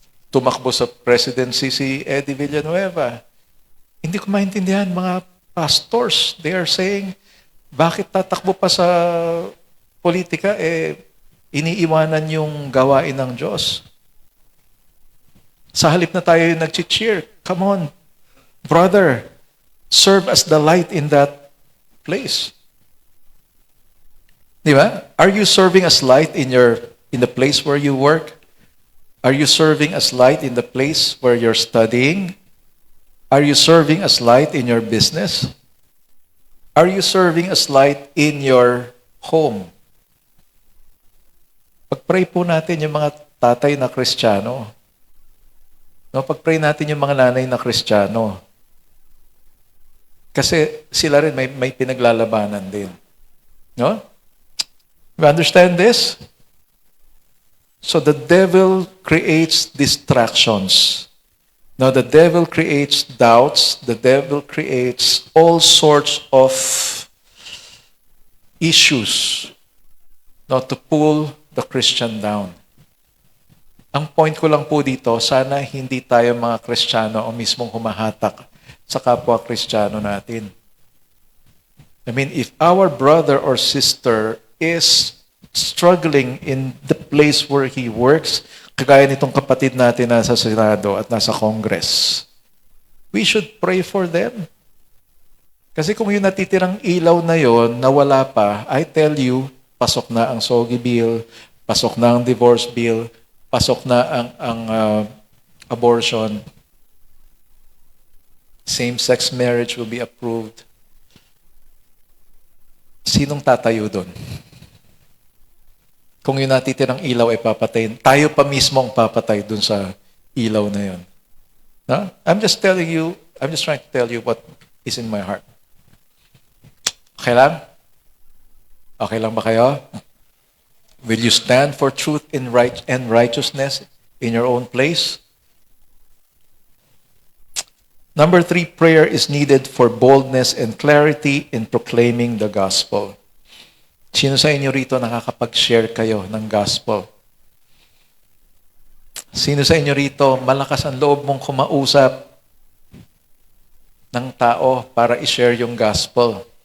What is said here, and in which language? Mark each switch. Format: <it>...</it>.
<tl>Tumakbo sa presidency si Eddie Villanueva. Hindi ko maintindihan, mga pastors,</tl> <en>they are saying,</en> <tl>bakit tatakbo pa sa politika, iniiwanan yung gawain ng Diyos. Sa halip na tayo yung nag-cheer,</tl> <en>come on, brother, serve as the light in that place. Di ba? Are you serving as light in the place where you work? Are you serving as light in the place where you're studying? Are you serving as light in your business? Are you serving as light in your home?</en> <tl>Pag-pray po natin yung mga tatay na Kristiyano. No, pag-pray natin yung mga nanay na Kristiyano. Kasi sila rin may pinaglalabanan din. No?</tl> <en>You understand this? So the devil creates distractions. Now, the devil creates doubts. The devil creates all sorts of issues not to pull the Christian down.</en> <tl>Ang point ko lang po dito, sana hindi tayo mga Kristiyano o mismong humahatak sa kapwa Kristiyano natin.</tl> <en>I mean, if our brother or sister is struggling in the place where he works,</en> <tl>kagaya nitong kapatid natin nasa Senado at nasa Congress,</tl> <en>we should pray for them.</en> <tl>Kasi kung yung natitirang ilaw na yon nawala pa,</tl> <en>I tell you,</en> <tl>pasok na ang SOGI bill, pasok na ang divorce bill, pasok na ang abortion,</tl> <en>same-sex marriage will be approved.</en> <tl>Sinong tatayo doon? Kung yung natitirang ilaw ay papatayin, tayo pa mismo ang papatay dun sa ilaw na yun. No?</tl> <en>I'm just trying to tell you what is in my heart.</en> <tl>Okay lang? Okay lang ba kayo?</tl> <en>Will you stand for truth and righteousness in your own place? Number 3, prayer is needed for boldness and clarity in proclaiming the gospel.</en> <tl>Sino sa inyo rito nakakapag-share kayo ng gospel? Sino sa inyo rito malakas ang loob mong kumausap ng tao para i-share yung gospel?</tl>